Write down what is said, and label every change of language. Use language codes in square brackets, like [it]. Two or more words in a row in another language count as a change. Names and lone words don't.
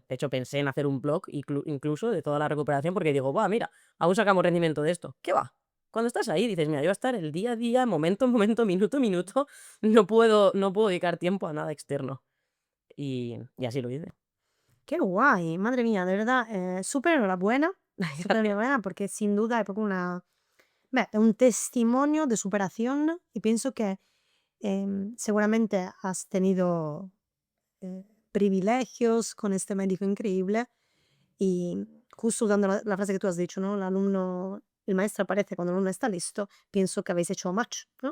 [es] De hecho, pensé en hacer un blog incluso de toda la recuperación, porque digo: "Buah, mira, aún sacamos rendimiento de esto". ¿Qué va? Cuando estás ahí dices: "Mira, yo voy a estar el día a día, momento en momento, minuto en minuto, no puedo dedicar tiempo a nada externo". Y así lo hice. Qué guay, madre mía, de verdad, súper enhorabuena, súper Gracias. enhorabuena porque sin duda [it] è proprio una beh, [es] è un testimonio de superación y pienso que, seguramente has tenido, privilegios con este médico increíble y justo usando la frase que tú has dicho, ¿no? El maestro aparece cuando el alumno está listo, pienso que habéis hecho match, ¿no?